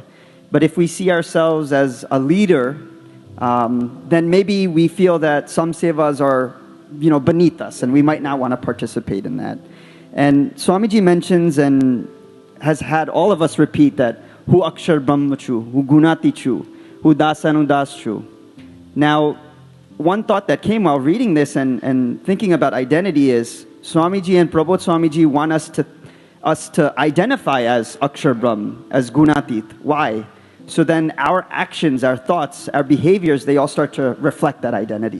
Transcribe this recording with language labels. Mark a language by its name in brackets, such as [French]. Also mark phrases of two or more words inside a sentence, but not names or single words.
[English] But if we see ourselves as a leader, then maybe we feel that some sevas are, beneath us, and we might not want to participate in that. And Swamiji mentions and has had all of us repeat that, [Gujarati] હું અક્ષર બ્રહ્મ છું, હું ગુણાતીત છું, હું દાસાનુદાસ છું. [English] Now, one thought that came while reading this and thinking about identity is, Swamiji and Prabodh Swamiji want us to identify as Akshar Brahm, as Gunatit. Why? So then our actions, our thoughts, our behaviors, they all start to reflect that identity.